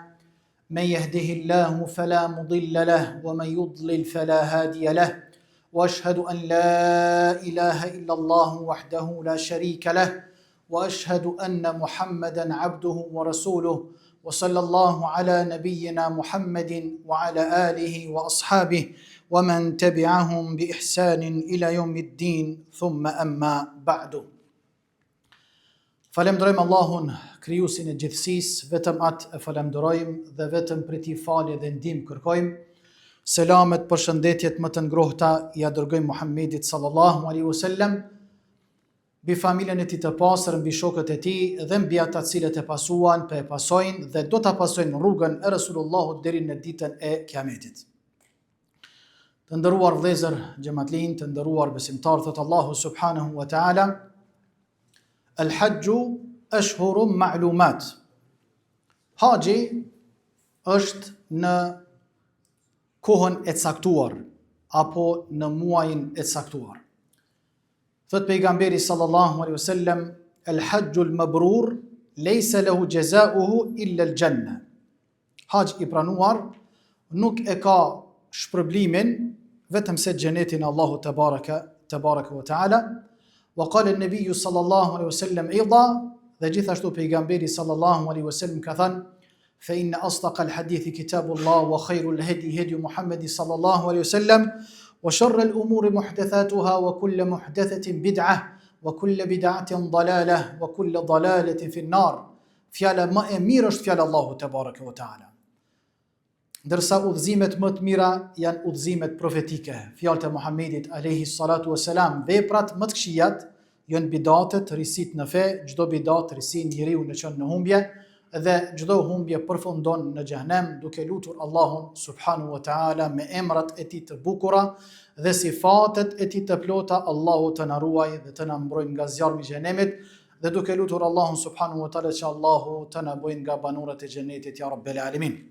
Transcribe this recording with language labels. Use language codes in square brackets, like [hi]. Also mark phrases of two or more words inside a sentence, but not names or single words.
[ar] من يهده الله فلا مضل له ومن يضلل فلا هادي له، وأشهد أن لا إله إلا الله وحده لا شريك له، وأشهد أن محمدا عبده ورسوله، وصلى الله على نبينا محمد وعلى آله وأصحابه ومن تبعهم بإحسان إلى يوم الدين، ثم أما بعد. [sq] Falemderojmë Allahun, krijuesin e gjithësisë, vetëm atë e falemderojmë dhe vetëm prej tij falje dhe ndihmë kërkojmë. Selamet, përshëndetjet më të ngrohta ja dërgojmë Muhammedit [ar] صلى الله عليه وسلم, [sq] mbi familjen e tij të pastër, mbi shokët e tij dhe mbi ata të cilët e pasuan, e pasojnë dhe do ta pasojnë rrugën e Resulullahut deri në ditën e Kiametit. Të nderuar vëllezër, xhamatllin, të nderuar besimtarë, thot Allahu [ar] سبحانه وتعالى: الحج أشهر معلومات. [sq] Haxhi është në kohën e caktuar apo në muajin e caktuar. Thot pejgamberi [ar] صلى الله عليه وسلم: الحج المبرور ليس له جزاء إلا الجنة. [sq] Haxhi i pranuar nuk e ka shpërblimin vetëm se xhenetin Allahu [ar] تبارك وتعالى. وقال النبي صلى الله عليه وسلم أيضا، [sq] dhe gjithashtu pejgamberi [ar] صلى الله عليه وسلم [sq] ka thënë: [ar] فإن أصدق الحديث كتاب الله وخير الهدي هدي محمد صلى الله عليه وسلم وشر الأمور محدثاتها وكل محدثة بدعة وكل بدعة ضلالة وكل ضلالة في النار. [sq] Fjala më e mirë është fjala Allahu [ar] تبارك وتعالى. [sq] Ndërsa udhëzimet më të mira janë udhëzimet profetike, fjalët e Muhamedit [ar] عليه الصلاة والسلام. [sq] Veprat më të këqijat janë bidatet, risit në fe. Çdo bidat risin njeriu në çon në humbje dhe çdo humbje përfundon në xhenem, duke lutur Allahun [ar] سبحانه وتعالى [sq] me emrat e tij të bukura dhe sifatet e tij të plota, Allahu të na ruaj dhe të na mbrojë nga zjarmi i xhenemit, dhe duke lutur Allahun [ar] سبحانه وتعالى [sq] që Allahu të na bëjë nga banorët e xhenetit [ar] يا رب العالمين.